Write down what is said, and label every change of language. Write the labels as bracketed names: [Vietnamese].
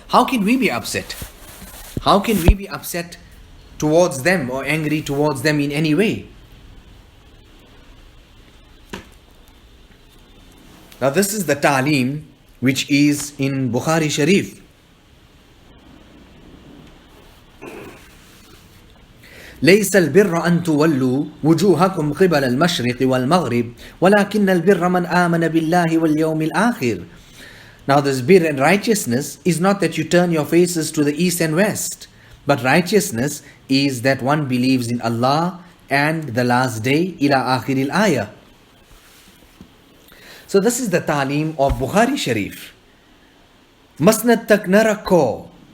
[English] How can we be upset? How can we be upset towards them or angry towards them in any way? Now this is the ta'aleem which is in Bukhari Sharif. [Arabic] ليس البر أن تولوا وجوهكم قبل المشرق والمغرب ولكن البر من آمن بالله واليوم الآخر. [English] Now this birr and righteousness is not that you turn your faces to the east and west, but righteousness is that one believes in Allah and the last day, ila akhiril ayah. So this is the ta'aleem of Bukhari Sharif. [Urdu] Masnad tak na rakho.